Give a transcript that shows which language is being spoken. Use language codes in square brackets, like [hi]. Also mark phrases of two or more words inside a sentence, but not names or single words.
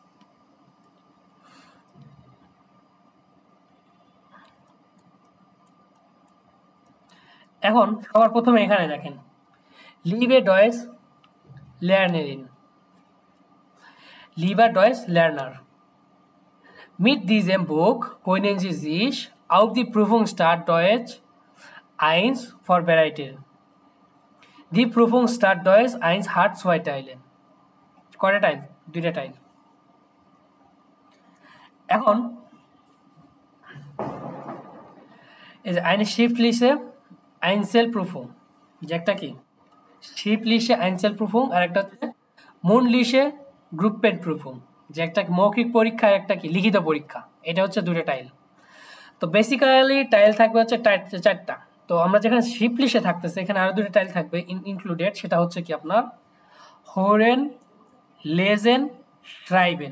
[bn] এখন সবার প্রথমে এখানে দেখেন, [de] Liebe Deutschlernerin, Liebe Deutschlerner. Mit diesem Buch können Sie sich auf die Prüfung Start Deutsch 1 vorbereiten. Die Prüfung Start Deutsch 1 hat 2 Teile. [bn] কয়টা টাইল? 2টা টাইল। এখন এই যে [de] eine schriftliche Einzelprüfung, [bn] যে একটা কি [de] schriftliche Einzelprüfung [bn] আর একটা হচ্ছে [de] mündliche Gruppenprüfung, [bn] যে একটা মৌখিক পরীক্ষা আর একটা কি লিখিত পরীক্ষা। এটা হচ্ছে 2টা টাইল। তো বেসিক্যালি টাইল থাকবে হচ্ছে চারটা। তো আমরা যেখানে শিপলিশে থাকতেছে এখানে আরো 2টা টাইল থাকবে ইনক্লুডেড, সেটা হচ্ছে কি আপনার [de] Hören, Lesen, Schreiben.